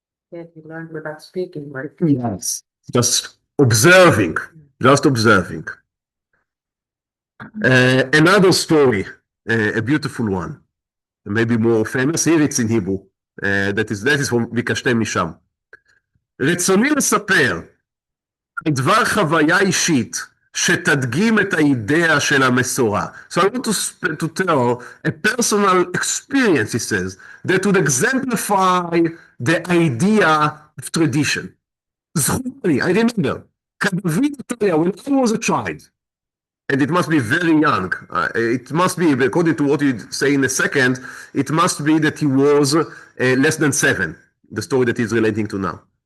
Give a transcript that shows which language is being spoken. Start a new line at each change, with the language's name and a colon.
English: Yeah, he learned without speaking, right? Yes. Just observing. Another story, a beautiful one, maybe more famous, here it's in Hebrew, that is from ביקשתם משם.
Hebrew: רצוני לספר על דבר חוויה אישית שתדגים את האידאה של המסורה.
English: So I want to tell a personal experience, he says, that would exemplify the idea of tradition.
Hebrew: זכורי,
English: I remember,
Hebrew: כדוד התריה,
English: when I was a child, and it must be very young. It must be, according to what you say in a second, it must be that he was less than 7, the story that he's relating to now.